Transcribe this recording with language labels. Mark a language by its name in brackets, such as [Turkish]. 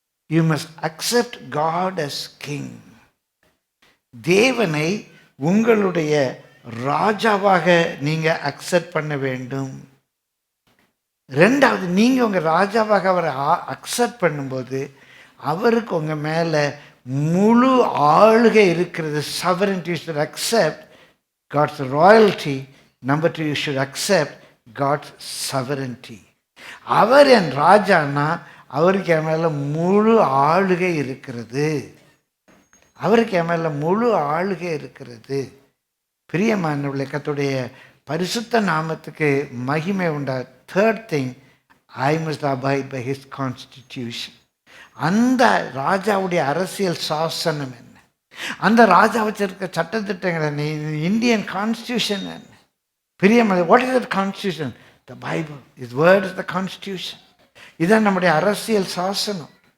[English] You must accept God as king. [Tamil] தேவனை உங்களுடைய ராஜாவாக நீங்கள் அக்செப்ட் பண்ண வேண்டும். 2வது, நீங்கள் உங்கள் ராஜாவாக அவரை அக்செப்ட் பண்ணும்போது அவருக்கு உங்கள் மேலே முழு ஆளுகை இருக்கிறது. [English] sovereignty. You should accept God's royalty. Number 2, you should accept God's sovereignty. [Tamil] அவர் என் ராஜானா அவருக்கு என் மேலே முழு ஆளுகை இருக்கிறது. அவருக்கு என் மேலே முழு ஆளுகை இருக்கிறது. பிரியமானவர்களே, கர்த்தருடைய பரிசுத்த நாமத்துக்கு மகிமை உண்டா. [English] 3rd thing, I must abide by his constitution. [Tamil] அந்த ராஜாவுடைய அரசியல் சாசனம் என்ன, அந்த ராஜா வச்சிருக்க சட்டத்திட்டங்கள் என்ன, இந்தியன் கான்ஸ்டியூஷன் என்ன. [English] பிரியமான, what is the constitution? The Bible. Is word is the constitution. [Tamil] இதுதான் நம்முடைய அரசியல் சாசனம்.